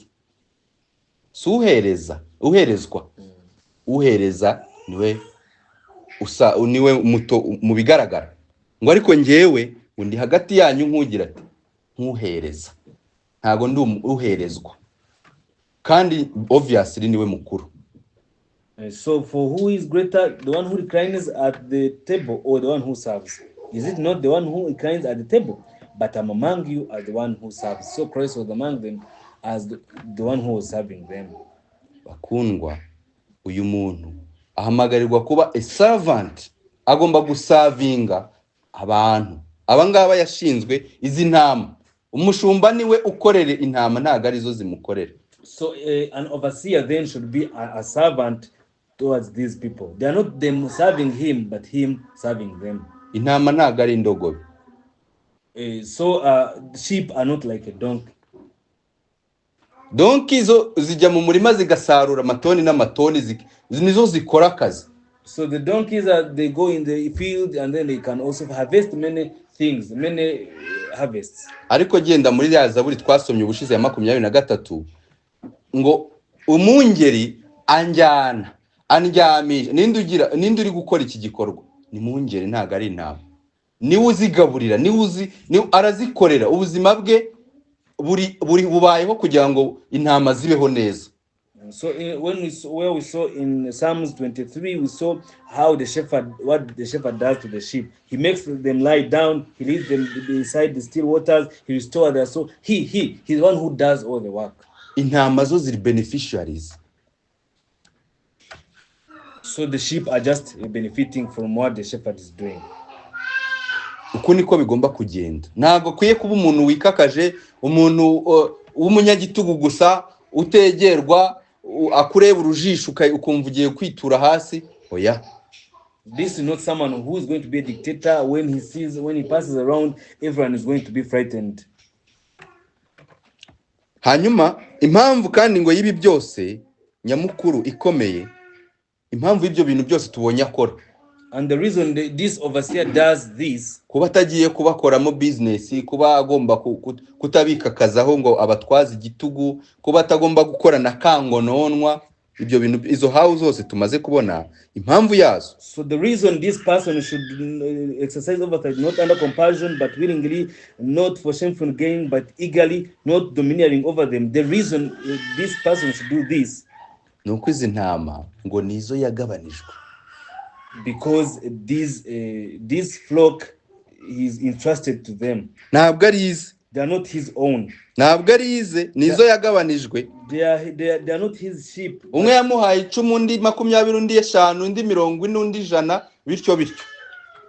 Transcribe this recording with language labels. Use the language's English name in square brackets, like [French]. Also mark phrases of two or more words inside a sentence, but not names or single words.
[Kinyarwanda] Si uhereza, uherezwa. Uhereza niwe muto mu bigaragara. Ngo ariko njyewe undi hagati yanyu nk'ugira ati nk'uhereza. Ntago ndi uherezwa. Kandi obviously niwe mukuru. [English] So for who is greater, the one who reclines at the table or the one who serves? Is it not the one who reclines at the table? But I'm among you as the one who serves. So Christ was among them as the one who was serving them. [Kinyarwanda] Bakundwa, uyu muntu ahamagarirwa kuba [English] a servant, [Kinyarwanda] agomba gusavinga abantu. Abangaba yashinzwe izi ntama. Umushumba niwe ukorere intama, ntago arizo zimukorera. [English] So an overseer then should be a servant towards these people. They are not them serving him, but him serving them. [Kinyarwanda] Intama ntago ari indogobe. [English] So sheep are not like a donkey. [Kinyarwanda] Donkey zo zijya mu murima zigasarura amatoni n'amatoni, nizo zikora akazi. [English] So the donkeys they go in the field and then they can also harvest many things, many harvests. [Kinyarwanda] Ariko genda muri ya Zaburi twasomye ubushize ya 23 ngo umungeri anjyana andyamisha. Ninde uri gukora iki gikorwa? Ni mungeri, ntago ari intama. Niwe uzigaburira, niwe arazikorera. Ubuzima bwe buri bubayeho kugira ngo intama zibeho neza. [English] So where we saw in Psalms 23, we saw how what the shepherd does to the sheep. He makes them lie down, he leads them beside the still waters, he restores their soul. He's the one who does all the work. [Kinyarwanda] Intama zo ziri beneficiaries. [English] So the sheep are just benefiting from what the shepherd is doing. [Kinyarwanda] Uko niko bigomba kugenda. Ntago kwiye kuba umuntu wikakaje, umuntu w'umunyagitugu gusa, utegerwa, akureba urujisho ukumva ugiye kwitura hasi. Oya. [English] This is not someone who is going to be a dictator. When he passes around, everyone is going to be frightened. [Kinyarwanda] Hanyuma impamvu kandi ngo yibi byose nyamukuru ikomeye, impamvu ibyo bintu byose tubonye akora. [English] And the reason this overseer does this, [Kinyarwanda] kuba atagiye kubakoramo business, kuba agomba kutabikakazaho ngo abatwaza igitugu, kuba atagomba gukora na kangononwa, ibyo bintu izo hawo zose tumaze kubona impamvu yazo. [English] So the reason this person should exercise oversight, not under compulsion but willingly, not for shameful gain but eagerly, not domineering over them. The reason this person should do this, [Kinyarwanda] nuko izi ntama ngo nizo yagabanijwe. [English] Because this flock is entrusted to them. [Kinyarwanda] Ntabwo arize. [English] They are not his own. [Kinyarwanda] Ntabwo arize, nizo yagabanijwe. [English] They are not his sheep. [Kinyarwanda] Umwe yamuhaye 10, undi 20, undi 50, undi 40, undi 100, bityo bityo.